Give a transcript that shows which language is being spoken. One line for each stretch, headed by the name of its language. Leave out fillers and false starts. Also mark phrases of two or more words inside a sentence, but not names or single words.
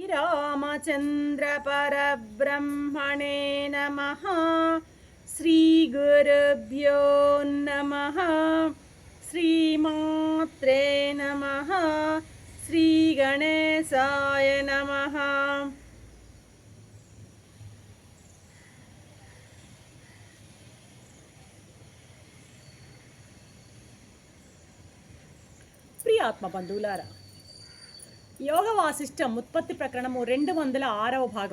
Sanskrit: श्रीरामचन्द्रपरब्रह्मणे नमः। श्रीगुरुभ्यो नमः। श्रीमात्रे नमः। श्रीगणेशाय नमः।
Telugu: ప్రియ ఆత్మ బంధువులారా, యోగ వాసిష్టం ఉత్పత్తి ప్రకరణము 206వ భాగం.